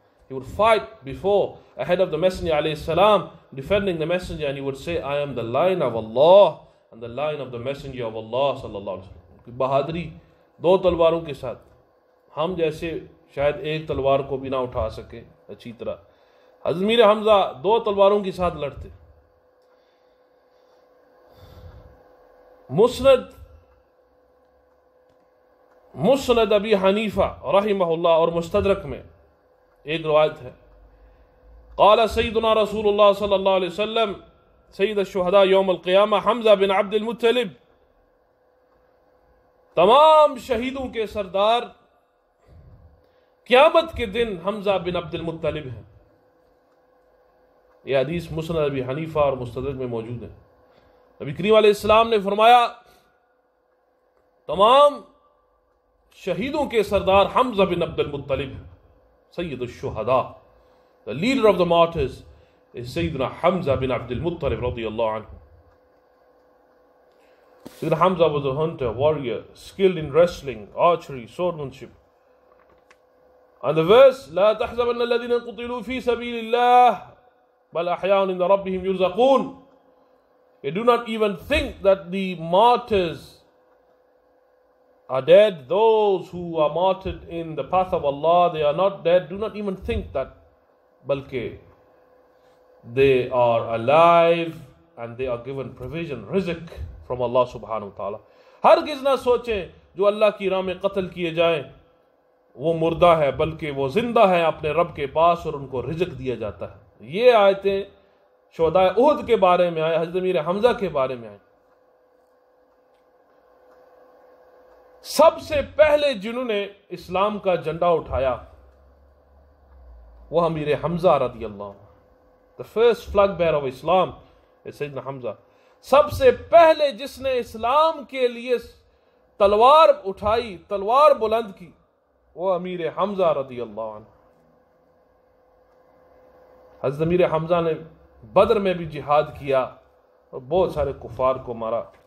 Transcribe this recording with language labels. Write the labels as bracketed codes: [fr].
[en] He would fight before, ahead of the Messenger alayhi salam, defending the Messenger, and he would say, I am the lion of Allah and the lion of the Messenger of Allah sallallahu alaihi wasallam. [ur] بہادری دو تلواروں کے ساتھ، ہم جیسے شاید ایک تلوار کو بھی نہ اٹھا سکے اچھی طرح، حضرت امیر حمزہ دو تلواروں کے ساتھ لڑتے. مسند ابی حنیفہ رحمہ اللہ اور مستدرک میں ایک روایت ہے، [ar] قال سیدنا رسول اللہ صلی اللہ علیہ وسلم سید الشہداء یوم القیامہ حمزہ بن عبد المطلب، [ur] تمام شہیدوں کے سردار قیامت کے دن حمزہ بن عبد المطلب ہیں. یہ حدیث مسند ابی حنیفہ اور مستدرک میں موجود ہے. نبی کریم علیہ السلام نے فرمایا تمام شہیدوں کے سردار حمزہ بن عبد المطلب ہیں. [en] سید الشہداء, the leader of the martyrs is Sayyidina Hamza bin Abdul Muttalib radiyallahu anhu. Sayyidina Hamza was a hunter, warrior, skilled in wrestling, archery, swordsmanship. And the verse, [ar] لا تحزبن الذين قتلوا في سبيل الله بل أحياء عند ربهم يرزقون. [en] You do not even think that the martyrs are dead. Those who are martyred in the path of Allah, they are not dead. Do not even think that. Balki they are alive and they are given provision, rizq from Allah subhanahu wa ta'ala. [ur] ہرگز نہ سوچیں جو اللہ کی راہ میں قتل کیے جائیں وہ مردہ ہے، بلکہ وہ زندہ ہے اپنے رب کے پاس اور ان کو رزق دیا جاتا ہے. یہ آیتیں شہداء احد کے بارے میں آئے، حضرت امیر حمزہ کے بارے میں آئے. سب سے پہلے جنہوں نے اسلام کا جھنڈا اٹھایا وہ امیر حمزہ رضی اللہ عنہ. [en] The first flag bearer of Islam is سیدنا حمزہ. [ur] سب سے پہلے جس نے اسلام کے لیے تلوار اٹھائی، تلوار بلند کی، وہ امیر حمزہ رضی اللہ عنہ. حضرت امیر حمزہ نے بدر میں بھی جہاد کیا اور بہت سارے کفار کو مارا.